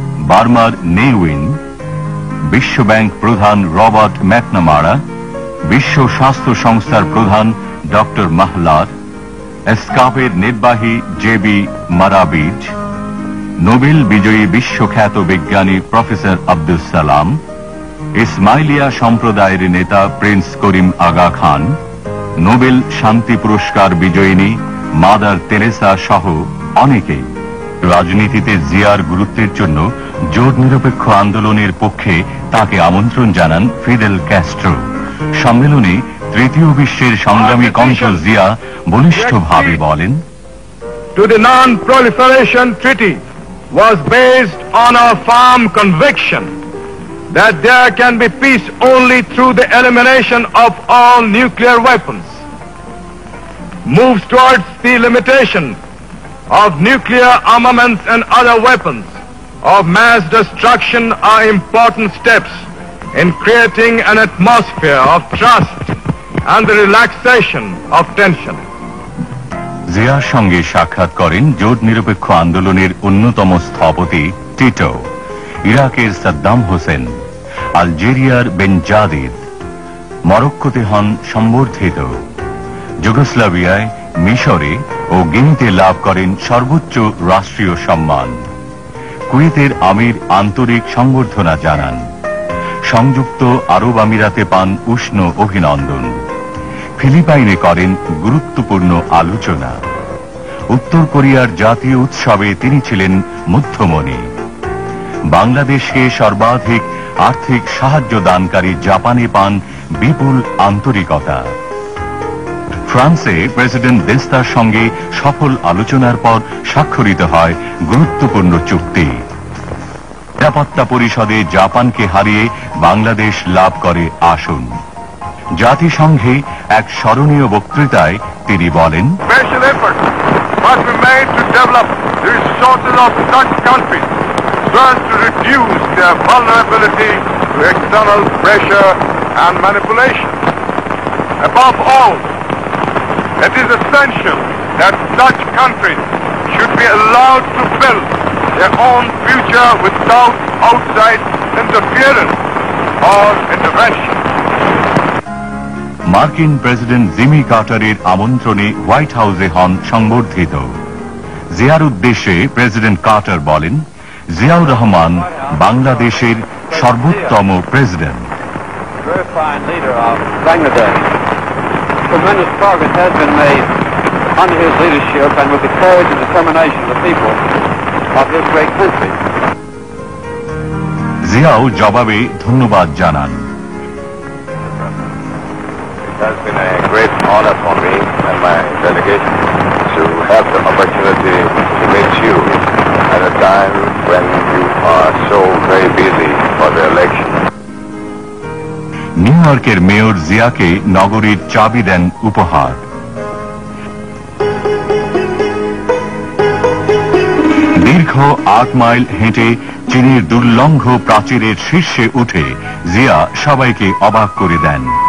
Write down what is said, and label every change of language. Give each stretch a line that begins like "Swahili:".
Bangla: বার্মার নেউইন, বিশ্বব্যাংক প্রধান রবার্ট ম্যাকনামারা, বিশ্ব স্বাস্থ্য সংস্থার প্রধান ডক্টর মাহলার, এসকাপের নির্বাহী জেবি মারাবিজ, নোবেল বিজয়ী বিশ্বখ্যাত বিজ্ঞানী প্রফেসর আব্দুল সালাম, ইসমাইলিয়া সম্প্রদায়ের নেতা প্রিন্স করিম আগা খান, নোবেল শান্তি পুরস্কার বিজয়িনী মাদার তেরেসা সহ অনেকেই। রাজনীতিতে জিয়ার গুরুত্বের জন্য জোট নিরপেক্ষ আন্দোলনের পক্ষে তাকে আমন্ত্রণ জানান ফিদেল ক্যাস্ট্রো। সম্মেলনে তৃতীয় বিশ্বের সংগ্রামী কণ্ঠ জিয়া বলিষ্ঠভাবে বলেন,
English: To the Non-Proliferation Treaty was based on a firm conviction that there can be peace only through the elimination of all nuclear weapons. Moves towards the limitation of nuclear armaments and other weapons of mass destruction are important steps in creating an atmosphere of trust and the relaxation of tension.
Bangla: জিয়ার সঙ্গে সাক্ষাৎ করেন জোট নিরপেক্ষ আন্দোলনের অন্যতম স্থপতি Tito, ইরাকের সাদ্দাম হোসেন, আলজেরিয়ার বেনজাদিদ, মরক্কোতে হন সম্বর্ধিত, যুগোস্লাভিয়ায়, মিশরে ও গিনিতে লাভ করেন সর্বোচ্চ রাষ্ট্রীয় সম্মান। কুয়েতের আমির আন্তরিক সংবর্ধনা জানান। সংযুক্ত আরব আমিরাতে পান উষ্ণ অভিনন্দন। ফিলিপাইনে করেন গুরুত্বপূর্ণ আলোচনা। উত্তর কোরিয়ার জাতীয় উৎসবে তিনি ছিলেন মধ্যমণি। বাংলাদেশকে সর্বাধিক আর্থিক সাহায্য দানকারী জাপানে পান বিপুল আন্তরিকতা। ফ্রান্সে প্রেসিডেন্ট দেস্তার সঙ্গে সফল আলোচনার পর স্বাক্ষরিত হয় গুরুত্বপূর্ণ চুক্তি। নিরাপত্তা পরিষদে জাপানকে হারিয়ে বাংলাদেশ লাভ করে আসন। জাতিসংঘে এক স্মরণীয় বক্তৃতায় তিনি বলেন,
English: Special effort must be made to develop the resources of such countries so as to reduce their vulnerability to external pressure and manipulation. Above all, it is essential that such countries should be allowed to build their own future without outside interference or intervention.
Bangla: মার্কিন president Jimmy কার্টারের আমন্ত্রণে white হাউসে হন সংবর্ধিত। জিয়ার উদ্দেশ্যে president Carter বলেন, জিয়াউর রহমান বাংলাদেশের সর্বোত্তম president.
English: Tremendous progress has been made under his leadership and with the courage and determination of the people of this great country.
Bangla: Xiao জবাবে ধন্যবাদ জানান।
English: It has been a great honor for me and my delegation to have the opportunity to meet you at a time when you are so very busy for the election.
Bangla: New ইয়র্কের mayor জিয়াকে নগরীর চাবি দেন উপহার। দীর্ঘ 8 mile হেঁটে চীনের দুর্লঙ্ঘ প্রাচীরের শীর্ষে উঠে জিয়া সবাইকে অবাক করে দেন।